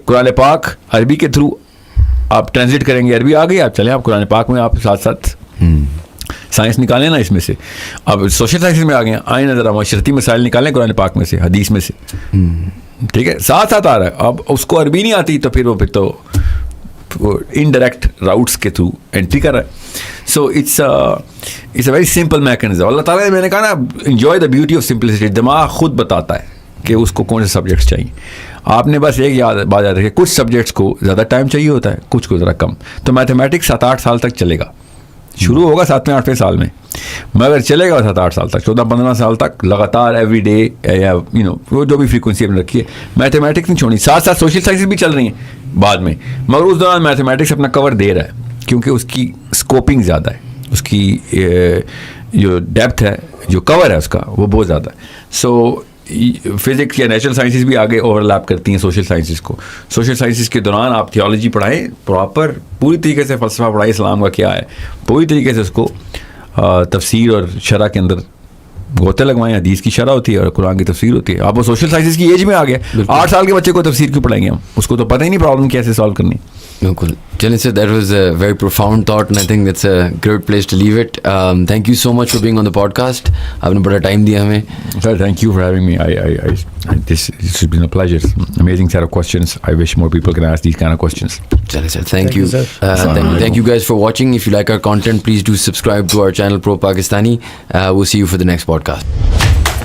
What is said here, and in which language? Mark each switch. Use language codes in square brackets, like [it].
[ur] قرآن پاک عربی کے تھرو آپ ٹرانسلیٹ کریں گے, عربی آ گئی, آپ چلیں آپ قرآن پاک میں آپ ساتھ ساتھ سائنس نکالیں نا اس میں سے. اب سوشل سائنسز میں آ گئے ہیں, آئیں نظر معاشرتی مسائل نکالیں قرآن پاک میں سے, حدیث میں سے, ٹھیک ہے. ساتھ آ رہا ہے. اب اس کو عربی نہیں آتی تو پھر تو انڈائریکٹ راؤٹس کے تھرو انٹری کر رہا ہے. [en] So it's a very simple mechanism. [ur] اللہ تعالیٰ نے, میں نے کہا نا, [en] Enjoy the beauty of simplicity. [ur] دماغ خود بتاتا ہے کہ اس کو کون سے سبجیکٹس چاہیے. آپ نے بس ایک بات یاد رکھیں, کچھ سبجیکٹس کو زیادہ ٹائم چاہیے ہوتا ہے, کچھ کو ذرا کم. تو میتھمیٹکس 7-8 سال تک چلے گا, شروع ہوگا 7ویں 8ویں سال میں, مگر چلے گا 7-8 سال تک, 14-15 سال تک لگاتار ایوری ڈے, یا وہ جو بھی فریکوینسی اپنے رکھی ہے. میتھمیٹکس نہیں چھوڑنی, ساتھ ساتھ سوشل سائنسز بھی چل رہی ہیں بعد میں, مگر اس دوران میتھمیٹکس اپنا کور دے رہا ہے کیونکہ اس کی اسکوپنگ زیادہ ہے, اس کی جو ڈیپتھ ہے, جو کور ہے اس کا, وہ بہت زیادہ ہے. سو فزکس یا نیچرل سائنسز بھی آگے اوور لیپ کرتی ہیں سوشل سائنسز کو. سوشل سائنسز کے دوران آپ تھیولوجی پڑھائیں پراپر, پوری طریقے سے فلسفہ پڑھائیں اسلام کا کیا ہے, پوری طریقے سے اس کو تفسیر اور شرح کے اندر گوتے لگوائیں. حدیث کی شرح ہوتی ہے اور قرآن کی تفسیر ہوتی ہے. آپ وہ سوشل سائنسز کی ایج میں آ گیا, 8 سال کے بچے کو تفسیر کیوں پڑھائیں گے ہم, اس کو تو پتہ ہی نہیں پرابلم کیسے سالو کرنی. بالکل. چلیں سر, [en] That was a very profound thought and I think that's a great place to leave it. Thank you so much for being on the podcast. [ur] آپ نے بڑا ٹائم دیا ہمیں. [en] Sir thank you for having me. This has been a pleasure. Amazing set of questions. I wish more people can ask these kind of questions. Chale sir, thank you. Thank you guys for watching. If you like our content, please do subscribe to our channel Pro Pakistani. We'll see you for the next podcast.